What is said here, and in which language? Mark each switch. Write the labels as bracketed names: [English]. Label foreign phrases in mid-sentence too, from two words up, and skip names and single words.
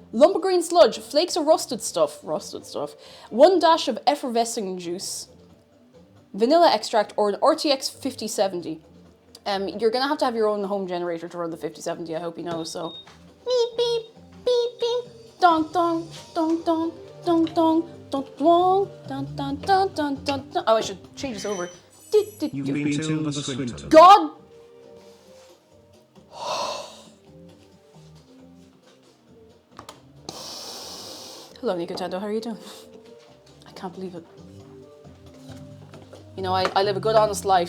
[English] Lumbergreen sludge, flakes of rusted stuff. 1 dash of effervescing juice. Vanilla extract or an RTX 5070. You're going to have your own home generator to run the 5070, I hope you know, so. Beep, beep, beep, beep. Dong, dong, dong, dong, dong, dong, dong, dong, dong, dong, dong, dong, dong, dong. Oh, I should change this over. You've been Tilda Swinton. God! Hello, Nicotendo, how are you doing? I can't believe it. You know, I live a good, honest life.